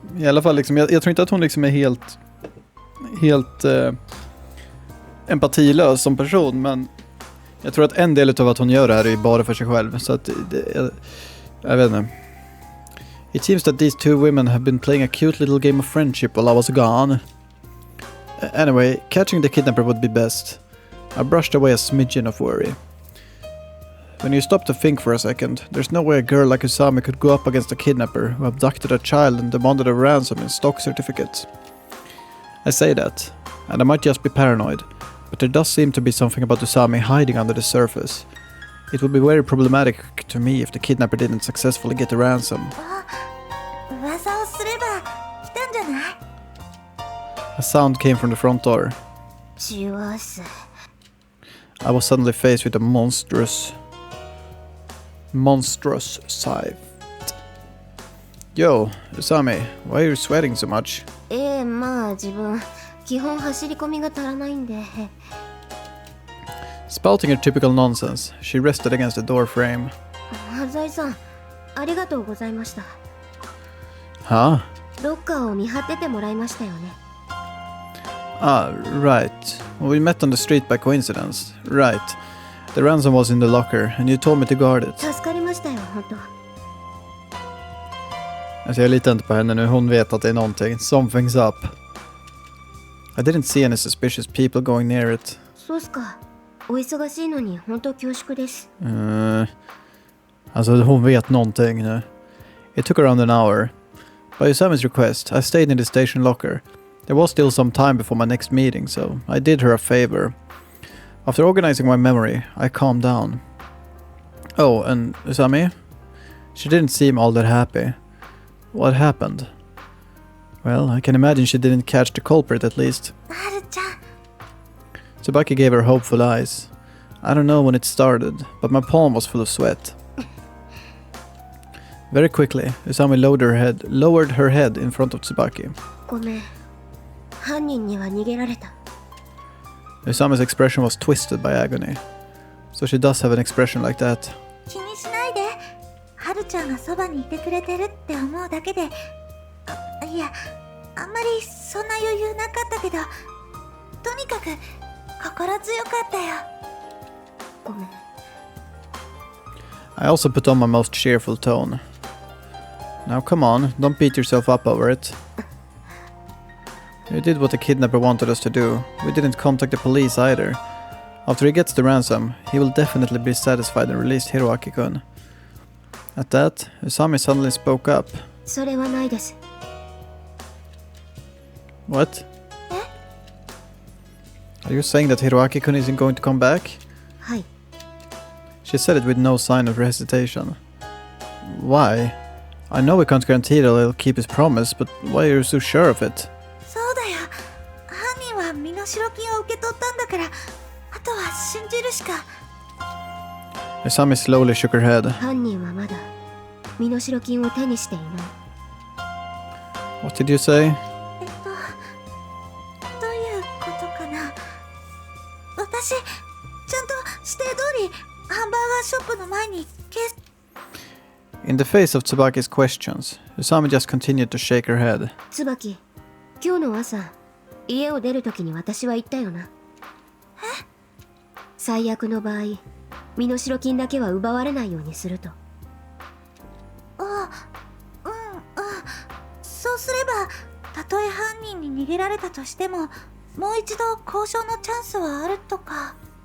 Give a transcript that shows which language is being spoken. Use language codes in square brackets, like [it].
[sv] I alla fall liksom, jag tror inte att hon liksom är helt empatilös som person, men jag tror att en del av att hon gör det här är bara för sig själv. Så att jag vet inte. [en] It seems that these two women have been playing a cute little game of friendship while I was gone. Anyway, catching the kidnapper would be best. I brushed away a smidgen of worry. When you stop to think for a second, there's no way a girl like Usami could go up against a kidnapper who abducted a child and demanded a ransom in stock certificates. I say that, and I might just be paranoid, but there does seem to be something about Usami hiding under the surface. It would be very problematic to me if the kidnapper didn't successfully get the ransom. [ja] 噂をすれば来たんじゃない？ [en] A sound came from the front door. Cheers. I was suddenly faced with a monstrous sight. Yo, Usami, why are you sweating so much? [ja] まあ自分基本走り込みが足らないんで。 [en] Spouting her typical nonsense, she rested against the door frame. [ja] はざいさん、ありがとうございました。 [en] Huh? [ja] ロッカーを見張っててもらいましたよね。 [en] Ah, right. Well, we met on the street by coincidence. Right. The ransom was in the locker, and you told me to guard it. [ja] 助かりましたよ、本当。 [sv] Alltså jag litar inte på henne nu, hon vet att det är någonting. [en] Something's up. I didn't see any suspicious people going near it. [ja] そうっすか。お忙しいのに本当恐縮です。 [sv] Alltså hon vet någonting nu. [en] It took around an hour. By Usami's request, I stayed in the station locker. There was still some time before my next meeting, so I did her a favor. After organizing my memory, I calmed down. Oh, and Usami? She didn't seem all that happy. What happened? Well, I can imagine she didn't catch the culprit at least. [ja] はるちゃん。 [en] Tsubaki gave her hopeful eyes. I don't know when it started, but my palm was full of sweat. Very quickly, Usami lowered her head in front of Tsubaki. [ja] ごめん。犯人には逃げられた。 [en] Usami's expression was twisted by agony. So she does have an expression like that. [ja] 気にしないで。はるちゃんがそばにいてくれてるって思うだけで。いや、あんまりそんな余裕なかったけど、とにかく心強かったよ。ごめん。 [en] I also put on my most cheerful tone. Now come on, don't beat yourself up over it. We did what the kidnapper wanted us to do. We didn't contact the police either. After he gets the ransom, he will definitely be satisfied and release Hiroaki-kun. At that, Usami suddenly spoke up. [ja] それはないです。 [en] What? Are you saying that Hiroaki-kun isn't going to come back? [ja] はい。 [en] She said it with no sign of hesitation. Why? I know we can't guarantee that he'll keep his promise, but why are you so sure of it? [ja] そうだよ。犯人は身代金を受け取ったんだから、あとは信じるしか。 [en] Usami slowly shook her head. [ja] 犯人はまだ身代金を手にしていない。 [en] What did you say? [ja] どういうことかな。私、ちゃんと指定通りハンバーガーショップの前に [en] In the face of Tsubaki's questions, Usami just continued to shake her head. [ja] 椿、今日の朝、家を出るときに私は言ったよな。最悪の場合、身代金だけは奪われないようにすると。そうすれば、たとえ犯人に逃げられたとしても、もう一度交渉のチャンスはあるとか。